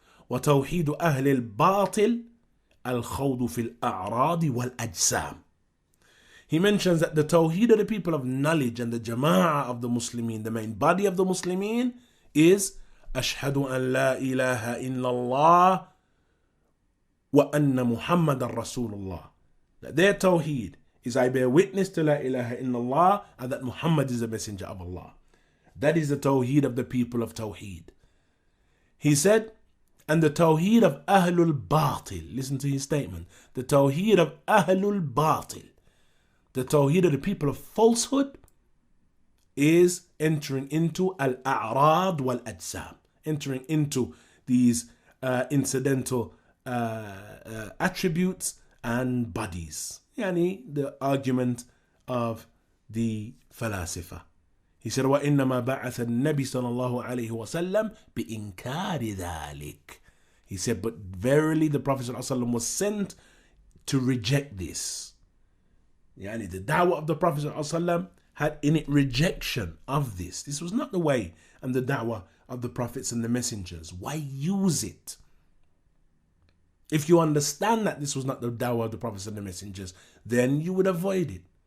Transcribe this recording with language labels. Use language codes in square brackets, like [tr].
[ar] وتوحيد أهل الباطل الخوض في الأعراض والأجسام. [en] He mentions that the tawheed of the people of knowledge and the jama'ah of the Muslimin, the main body of the Muslimin, is [ar] أشهد أن لا إله إلا الله وأن محمد رسول الله. [en] That their tawheed is I bear witness to La ilaha illallah and that Muhammad is the messenger of Allah. That is the tawheed of the people of tawheed. He said, and the tawheed of Ahlul Batil, listen to his statement, the tawheed of Ahlul Batil, the tawheed of the people of falsehood, is entering into al-a'rad wal-ajsam, entering into these incidental attributes and bodies. Yani the argument of the falasifa. He said, [ar] وَإِنَّمَا بَعَثَ النَّبِي صَلَى اللَّهُ عَلَيْهِ وَسَلَّمْ بِإِنْكَارِ ذَلِكَ. [en] He said, but verily the Prophet ﷺ was sent to reject this. Yani the da'wah of the Prophet ﷺ had in it rejection of this. This was not the way and the da'wah of the prophets and the messengers. Why use it? If you understand that this was not the da'wah of the prophets and the messengers, then you would avoid it.